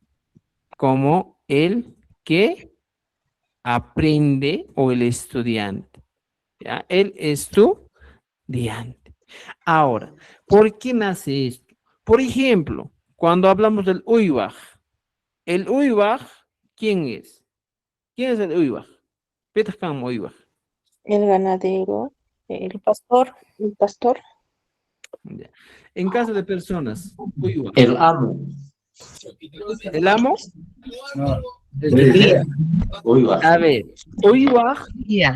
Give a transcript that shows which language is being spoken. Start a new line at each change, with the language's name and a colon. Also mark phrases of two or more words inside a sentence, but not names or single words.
Spanish: Como el que aprende o el estudiante. ¿Ya? El estudiante. Ahora, ¿por qué nace esto? Por ejemplo, cuando hablamos del uybaj, el uybaj, ¿quién es? ¿Quién es el uybaj?
Quechua: Petajkan uybaj.
Spanish: El ganadero, el pastor, Ya. En caso de personas, uybaj. El amo. ¿El amo? El guía. Uybaj. A ver, uybaj Ya.